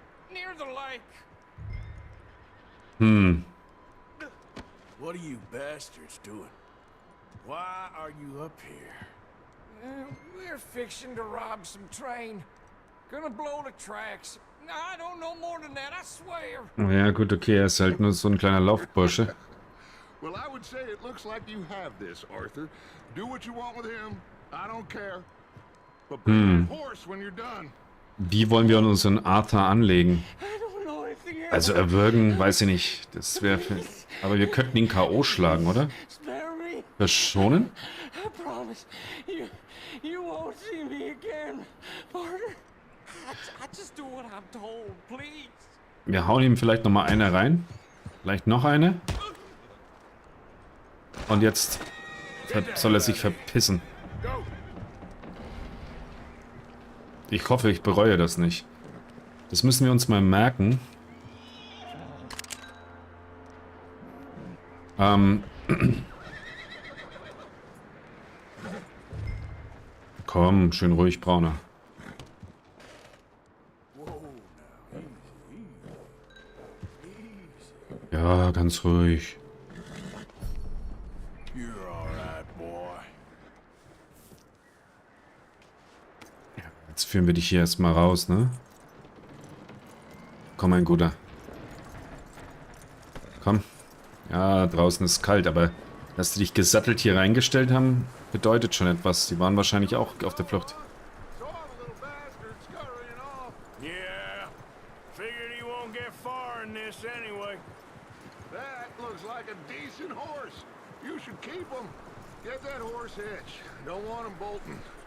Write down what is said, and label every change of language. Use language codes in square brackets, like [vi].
[en] Near the lake. What are you bastards doing? Why are you up here? We're fixing to rob some train. Gonna blow the tracks. I don't know more than that, I swear. [de] Ja gut, okay, er ist halt nur so ein kleiner Laufbursche. [en] Well, I would say it looks like you have this, Arthur. Do what you want with him. I don't care. But bring that horse when you're done. [de] Wie wollen wir unseren Arthur anlegen? [en] I don't know anything else. [de] Also erwürgen, weiß ich nicht. Das wäre... Aber wir könnten ihn K.O. schlagen, oder? [en] Spare me. [de] Verschonen? [en] I promise. You won't see me again, partner. I just do what I'm told, please. [de] Wir hauen ihm vielleicht nochmal eine rein. Vielleicht noch eine. Und jetzt soll er sich verpissen. Ich hoffe, ich bereue das nicht. Das müssen wir uns mal merken. Komm, schön ruhig, Brauner. Ja, ganz ruhig. [en] You're all right, boy. [de] Jetzt führen wir dich hier erstmal raus, ne? Komm, mein Guter. Komm. Ja, draußen ist kalt, aber dass die dich gesattelt hier reingestellt haben, bedeutet schon etwas. Die waren wahrscheinlich auch auf der Flucht. [en] So all the little bastards scurrying off. Yeah. Figured he won't get far in this anyway. That looks like a decent horse. You should keep him. Get that horse hitched. Don't want him bolting.